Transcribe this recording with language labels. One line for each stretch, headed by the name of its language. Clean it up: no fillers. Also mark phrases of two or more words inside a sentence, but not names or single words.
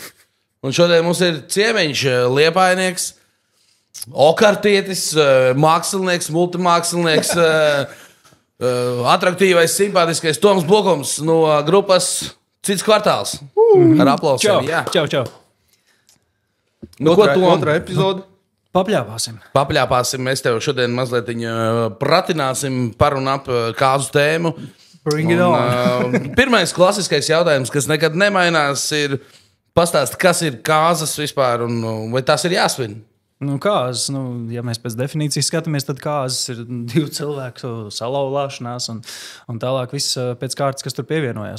Latvian: Un šodien mums ir ciemiņš, liepainieks, okartietis, mākslinieks, multimākslinieks, atraktīvais, simpātiskais Toms Blokums no grupas Cits kvartāls. Ar aplausiem. Čau. Nu, ko Tom? Otrā epizode. Papļāpāsim. Mēs tev šodien mazliet pratināsim par un ap kāzu tēmu.
English: Bring it on.
Latvian: Pirmais klasiskais jautājums, kas nekad nemainās, ir pastāst, kas ir kāzas vispār un vai tas ir jāsvin? Kāzas, ja mēs pēc definīcijas skatāmies, tad kāzas ir divu cilvēku salauzšanās un tālāk viss pēc kārtas, kas tur pievienojās.